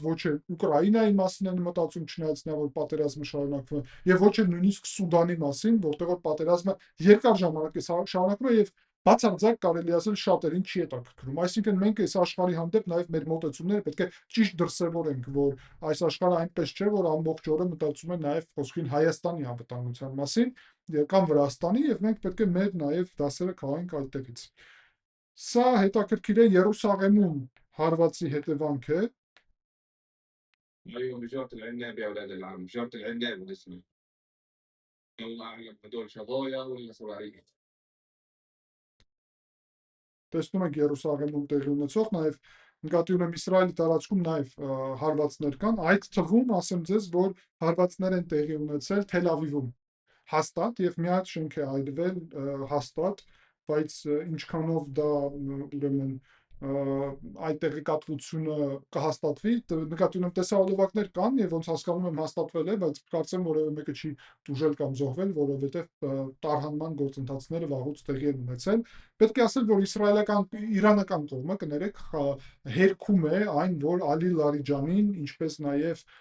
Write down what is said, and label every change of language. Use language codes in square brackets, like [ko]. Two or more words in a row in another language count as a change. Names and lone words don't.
[hy] ոչ էլ Ուկրաինայի մասին են մտածում, չնայած նա որ պատերազմը շարունակվում է, եւ ոչ էլ նույնիսկ Սուդանի մասին, որտեղ որ պատերազմը երկար ժամանակ է շարունակվում եւ բացարձակ կարելի ասել շատերին չի հետաքրքրում։ Այսինքն մենք այս աշխարհի հանդեպ նաև մեր մոտեցումները պետք է ճիշտ դրսևորենք, որ այս աշխարհը այնպես չէ, որ ամբողջ օրը մտածում է նաև խոսքին Հայաստանի անվտանգության մասին կամ Վրաստանի, եւ մենք պետք է մեր նաև դասերը քաղենք այդտեղից։ Սա հետաքրքիր է Երուսաղեմում հարվածի հետևանք է։ [ar] ايوه وزارة العناب يا ولاد العم وزارة العناب الاسم. يلا اعلم هدول شظايا ولا صواريخ. [hy] տեսնում ենք Երուսաղեմում տեղի ունեցող, նաև նկատի ունեմ Իսրայելի տարածքում նաև հարվածներ կան, այդ թվում ասեմ ձեզ, որ հարվածներ են տեղի ունեցել Թել Ավիվում հաստատ եւ մի հատ շենք է այրվել հաստատ, բայց ինչքանով դա ուրեմն այդ տեղեկատվությունը կհաստատվի, նկատի ունեմ տեսահոլովակներ կան եւ ոնց հասկանում եմ հաստատվել է, բայց կարծեմ որևէ մեկը չի տուժել կամ զոհվել, որովհետեւ տարհանման գործընթացները վաղուց տեղի են ունեցել։ Պետք է ասել, որ իրանական կողմը կներեք հերքում է այն, որ Ալի Լարիջանին, ինչպես նաեւ